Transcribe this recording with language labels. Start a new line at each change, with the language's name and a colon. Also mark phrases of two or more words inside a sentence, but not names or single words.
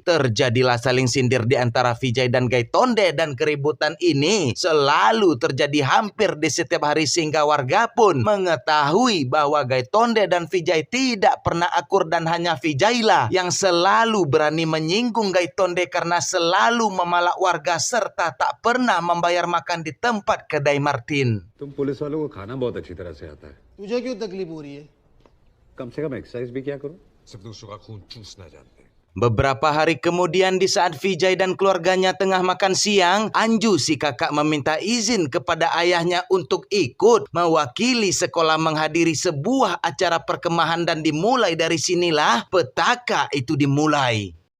Indonesian: Terjadilah saling sindir di antara Vijay dan Gaitonde, dan keributan ini selalu terjadi hampir di setiap hari sehingga warga pun mengetahui bahwa Gaitonde dan Vijay tidak pernah akur, dan hanya Vijay lah yang selalu berani menyinggung Gaitonde karena selalu memalak warga serta tak pernah membayar makan di tempat kedai Martin.
Hindi: तुम पुलिस वालों को खाना बहुत अच्छी तरह से आता है। तुझे क्यों तकलीफ हो रही है? कम से कम एक्सरसाइज भी क्या करो? सिर्फ दूसरों का खून चूसना जानते हैं।
Indonesian: Beberapa hari kemudian, di saat Vijay dan keluarganya tengah makan siang, Anju si kakak meminta izin kepada ayahnya untuk ikut mewakili sekolah menghadiri sebuah acara perkemahan, dan dimulai dari sinilah petaka itu dimulai.